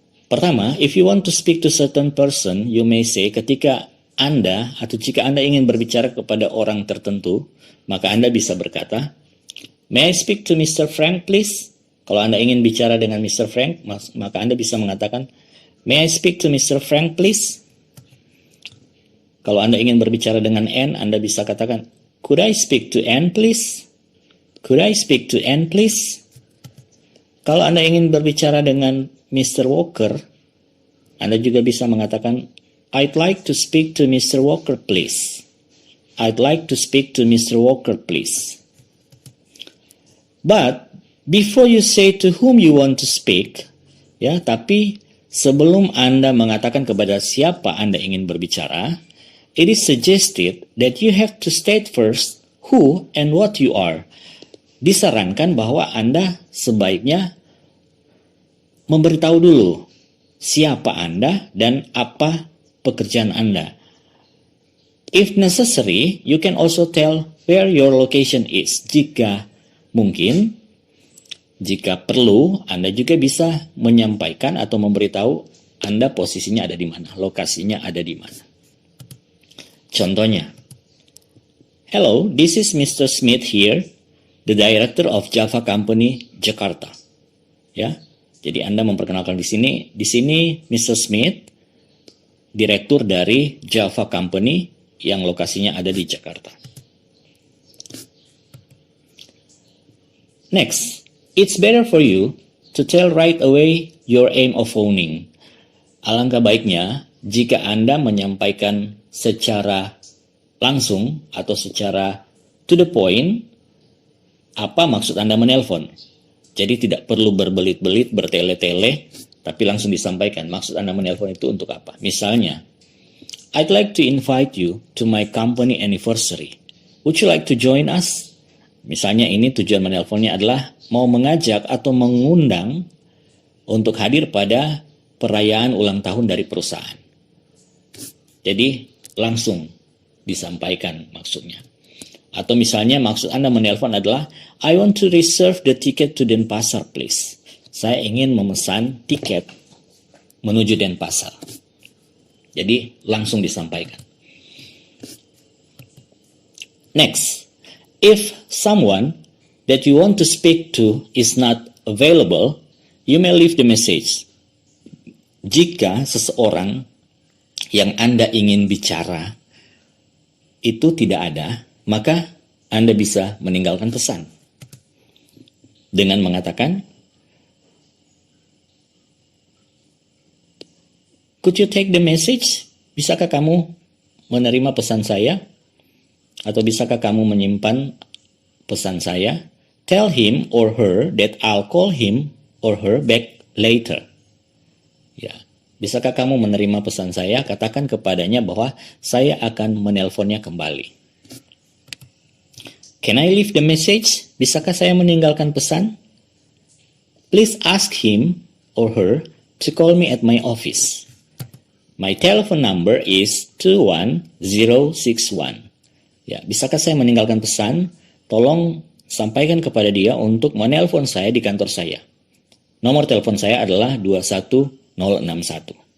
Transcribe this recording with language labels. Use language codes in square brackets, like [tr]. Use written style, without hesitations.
[id] Pertama, [en] if you want to speak to certain person, you may say [id] ketika Anda atau jika Anda ingin berbicara kepada orang tertentu, maka Anda bisa berkata, [en] "May I speak to Mr. Frank, please?" [id] Kalau Anda ingin bicara dengan Mr. Frank, maka Anda bisa mengatakan, [en] "May I speak to Mr. Frank, please?" [id] Kalau Anda ingin berbicara dengan Anne, Anda bisa katakan, [en] "Could I speak to Anne, please?" "Could I speak to Anne, please?" [id] Kalau Anda ingin berbicara dengan Mr. [en] Walker, [id] Anda juga bisa mengatakan, [en] "I'd like to speak to Mr. Walker, please." "I'd like to speak to Mr. Walker, please." But before you say to whom you want to speak, [id] ya, tapi sebelum Anda mengatakan kepada siapa Anda ingin berbicara, [en] it is suggested that you have to state first who and what you are. [id] Disarankan bahwa Anda sebaiknya memberitahu dulu siapa Anda dan apa pekerjaan Anda. [en] If necessary, you can also tell where your location is. [id] Jika mungkin, jika perlu, Anda juga bisa menyampaikan atau memberitahu Anda posisinya ada di mana, lokasinya ada di mana. Contohnya, [en] "Hello, this is Mr. Smith here, the director of Java Company, Jakarta." [id] Ya, jadi Anda memperkenalkan di sini Mr. Smith, direktur dari Java Company yang lokasinya ada di Jakarta. [en] Next, it's better for you to tell right away your aim of phoning. [id] Alangkah baiknya jika Anda menyampaikan secara langsung atau secara to the point apa maksud Anda menelpon. Jadi tidak perlu berbelit-belit, bertele-tele, tapi langsung disampaikan maksud Anda menelpon itu untuk apa. Misalnya, [en] "I'd like to invite you to my company anniversary. Would you like to join us?" [id] Misalnya ini tujuan menelponnya adalah mau mengajak atau mengundang untuk hadir pada perayaan ulang tahun dari perusahaan. Jadi langsung disampaikan maksudnya. Atau misalnya maksud Anda menelpon adalah, [en] "I want to reserve the ticket to Denpasar, please." [id] Saya ingin memesan tiket menuju Denpasar. Jadi langsung disampaikan. [en] Next, if someone that you want to speak to is not available, you may leave the message. [id] Jika seseorang yang Anda ingin bicara itu tidak ada, maka Anda bisa meninggalkan pesan dengan mengatakan, [en] "Could you take the message?" [id] Bisakah kamu menerima pesan saya? Atau bisakah kamu menyimpan pesan saya? [en] "Tell him or her that I'll call him or her back later." [id] Ya, bisakah kamu menerima pesan saya? Katakan kepadanya bahwa saya akan menelponnya kembali. [en] "Can I leave the message?" [id] Bisakah saya meninggalkan pesan? [en] "Please ask him or her to call me at my office. My telephone number is 21061. [id] Ya, bisakah saya meninggalkan pesan? Tolong sampaikan kepada dia untuk menelpon saya di kantor saya. Nomor telepon saya adalah 21061.